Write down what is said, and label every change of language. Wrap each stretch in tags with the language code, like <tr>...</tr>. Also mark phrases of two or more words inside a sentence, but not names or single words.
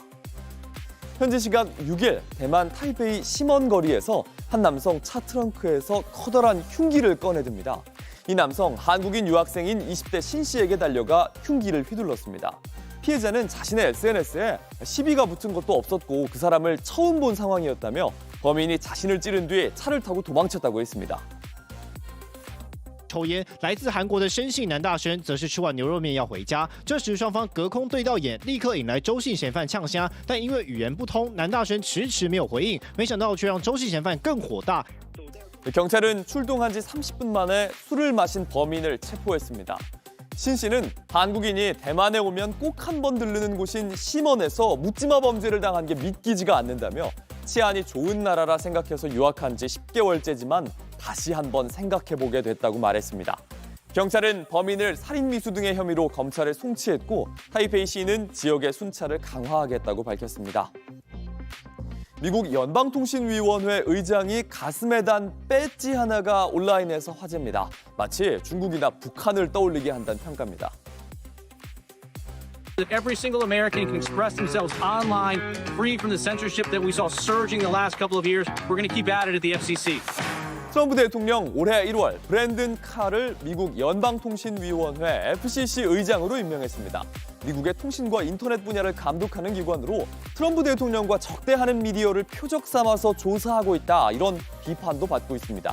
<ko>현지 시각 6일 대만 타이베이 시먼 거리에서 한 남성 차 트렁크에서 커다란 흉기를 꺼내듭니다. 이 남성 한국인 유학생인 20대 신 씨에게 달려가 흉기를 휘둘렀습니다. 피해자는 자신의 SNS에 시비가 붙은 것도 없었고 그 사람을 처음 본 상황이었다며 범인이 자신을 찌른 뒤 차를 타고 도망쳤다고 했습니다.</ko> <zh>抽烟，来自韩国的申姓男大生则是吃完牛肉面要回家，这时双方隔空对到眼，立刻引来周姓嫌犯呛虾，但因为语言不通，男大生迟迟没有回应，没想到却让周姓嫌犯更火大。</zh> <ko>경찰은 출동한 지 30분 만에 술을 마신 범인을 체포했습니다. 신 씨는 한국인이 대만에 오면 꼭 한 번 들르는 곳인 시먼에서 묻지마 범죄를 당한 게 믿기지가 않는다며 치안이 좋은 나라라 생각해서 유학한 지 10개월째지만 다시 한번 생각해보게 됐다고 말했습니다. 경찰은 범인을 살인미수 등의 혐의로 검찰에 송치했고 타이페이시는 지역의 순찰을 강화하겠다고 밝혔습니다. 미국 연방통신위원회 의장이 가슴에 단 배지 하나가 온라인에서 화제입니다. 마치 중국이나 북한을 떠올리게 한다는 평가입니다.</ko> <en>Every single American can express themselves online, free from the censorship that we saw surging the last couple of years. We're going to keep at it at the FCC.</en> <ko>트럼프 대통령 올해 1월 브랜든 카를 미국 연방통신위원회 FCC 의장으로 임명했습니다. 미국의 통신과 인터넷 분야를 감독하는 기관으로 트럼프 대통령과 적대하는 미디어를 표적 삼아서 조사하고 있다, 이런 비판도 받고 있습니다.</ko>